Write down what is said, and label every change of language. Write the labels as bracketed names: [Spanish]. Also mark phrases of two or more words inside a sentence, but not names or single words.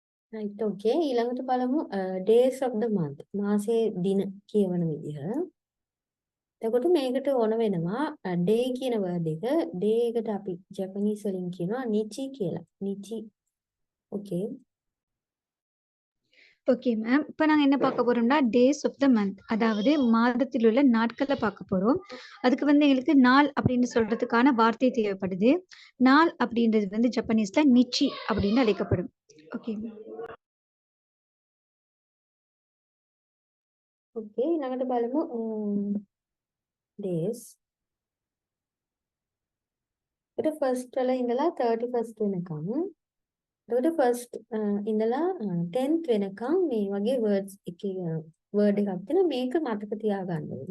[English] right okay [Sinhala] ඊළඟට බලමු [English] days of the month [Sinhala] මාසයේ දින කියවන විදිහ. එතකොට මේකට ඕන වෙනවා day කියන word එක day එකට අපි ජපනීස් වලින් කියනවා නිචි කියලා. නිචි. [English] okay okay ma'am. [Tamil] இப்போ நாங்க என்ன பார்க்க போறோம்னா [English] days of the month, [Tamil] அதாவது மாதத்தில் உள்ள நாட்களை பார்க்க போறோம். அதுக்கு வந்து எங்களுக்கு நாள் அப்படின்னு சொல்றதுக்கான வார்த்தை தேவைப்படுது. நாள் அப்படின்றது வந்து ஜப்பனீஸ்ல நிச்சி அப்படின்னு அழைக்கப்படும். [English] ஓகே [Sinhala] okay ඊළඟට බලමු days. ඒක first වල ඉඳලා 31st වෙනකම්. එතකොට first ඉඳලා 10th වෙනකම් මේ වගේ words word එකක් තියෙනවා මේක මතක තියාගන්න ඕනේ.